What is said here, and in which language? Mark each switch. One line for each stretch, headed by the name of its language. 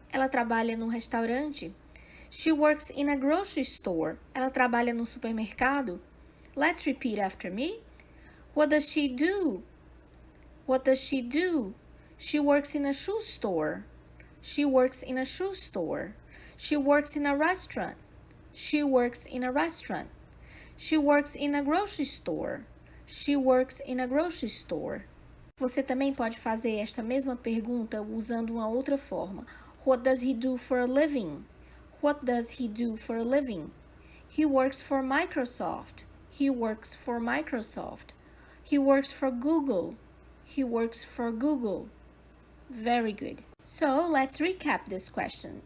Portuguese: Ela trabalha num restaurante.
English: She works in a grocery store.
Portuguese: Ela trabalha num supermercado.
English: Let's repeat after me. What does she do? What does she do? She works in a shoe store. She works in a shoe store. She works in a restaurant. She works in a restaurant. She works in a grocery store. She works in a grocery store.
Portuguese: Você também pode fazer esta mesma pergunta usando uma outra forma.
English: What does he do for a living? What does he do for a living? He works for Microsoft. He works for Microsoft. He works for Google. He works for Google. Very good. So, let's recap this question.